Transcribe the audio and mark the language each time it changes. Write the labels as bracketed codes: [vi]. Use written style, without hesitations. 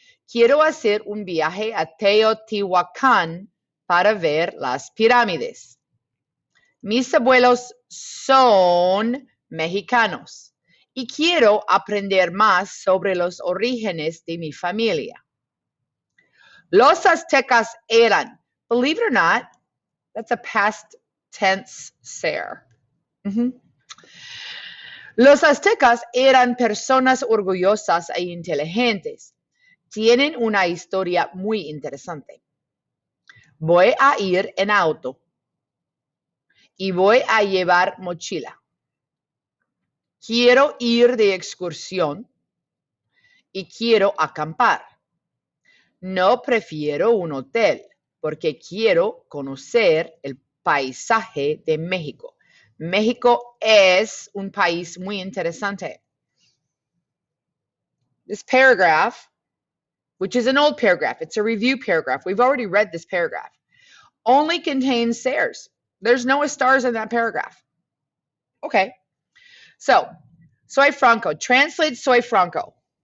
[es] Quiero hacer un viaje a Teotihuacán para ver las pirámides. Mis abuelos son mexicanos y quiero aprender más sobre los orígenes de mi familia. Los aztecas eran, [en] believe it or not, that's a past tense ser. [es] Los aztecas eran personas orgullosas e inteligentes. Tienen una historia muy interesante. Voy a ir en auto y voy a llevar mochila. Quiero ir de excursión y quiero acampar. No prefiero un hotel porque quiero conocer el paisaje de México. México es un país muy interesante. [en] This paragraph, which is an old paragraph, it's a review paragraph. We've already read this paragraph. Only contains sers. There's no estars in that paragraph. Okay. So, [es] soy Franco. [en] Translate soy Franco.